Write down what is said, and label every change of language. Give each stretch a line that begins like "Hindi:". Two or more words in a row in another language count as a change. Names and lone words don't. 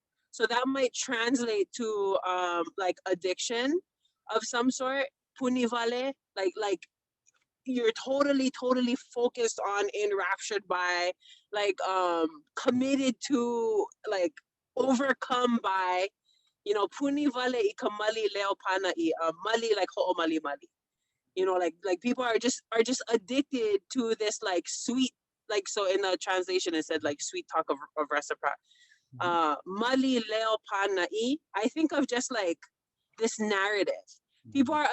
English: So that might translate to like addiction of some sort, punivale, like you're totally focused on, enraptured by, like committed to, like overcome by, you know,
Hawaiian: puni vale I ka mali leo pana I mali, like ho'o mali mali.
English: You know, like people are just addicted to this like sweet, like so in the translation it said like sweet talk of reciprocity. Mhm.
Hawaiian: Mali leo pana
English: I think of just like this narrative. People Mhm.